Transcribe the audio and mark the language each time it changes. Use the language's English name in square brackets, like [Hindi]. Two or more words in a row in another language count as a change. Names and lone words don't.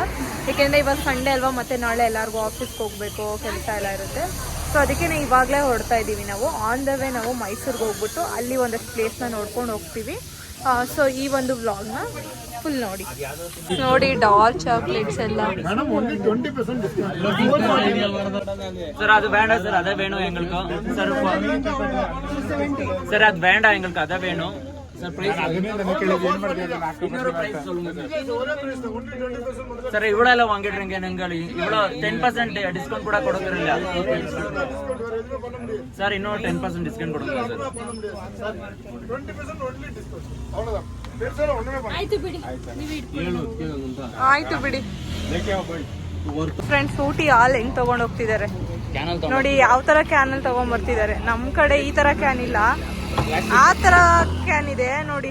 [Kannada] ಏಕೆಂದರೆ ಇವಾಗ ಸಂಡೇ ಅಲ್ವಾ, ಮತ್ತು ನಾಳೆ ಎಲ್ಲರಿಗೂ ಆಫೀಸ್ಗೆ ಹೋಗಬೇಕು, ಕೆಲಸ ಎಲ್ಲ ಇರುತ್ತೆ. ಸೊ ಅದಕ್ಕೆ ಇವಾಗಲೇ ಹೊರಡ್ತಾ ಇದ್ದೀವಿ ನಾವು. [English] on the way [Kannada] ನಾವು ಮೈಸೂರಿಗೆ ಹೋಗ್ಬಿಟ್ಟು ಅಲ್ಲಿ ಒಂದಷ್ಟು ಪ್ಲೇಸ್ನ ನೋಡ್ಕೊಂಡು ಹೋಗ್ತೀವಿ. ಸೊ ಈ ಒಂದು ವ್ಲಾಗ್ನ ಫುಲ್ ನೋಡಿ [English] dark chocolates [Kannada] ಎಲ್ಲ. [Tamil] சார் அது வேண்டாம் சார், அதை வேணும் எங்களுக்கு சார். சார் அது வேண்டாம் எங்களுக்கு, அதை வேணும் சார். பிரைஸ் இன்னொரு பிரைஸ் சொல்லுங்க சார். சார் இவ்வளோ வாங்கிடுறீங்க நீங்கள், இவ்வளோ 10% டிஸ்கவுண்ட் கூட கொடுக்குறீங்க சார். இன்னும் 10% டிஸ்கவுண்ட் கொடுங்க சார். [Kannada] ಆಯ್ತು ಬಿಡಿ ಫ್ರೆಂಡ್ಸ್. ಊಟಿ ಹಾಲ್ ಹೆಂಗ್ ತಗೊಂಡ್ ಹೋಗ್ತಿದ್ದಾರೆ ನೋಡಿ, ಯಾವ ತರ ಕ್ಯಾನಲ್ ತಗೊಂಡ್ ಬರ್ತಿದ್ದಾರೆ. ನಮ್ ಕಡೆ ಈ ತರ ಕ್ಯಾನ್ ಇಲ್ಲ, ಆ ತರ ಕ್ಯಾನ್ ಇದೆ ನೋಡಿ.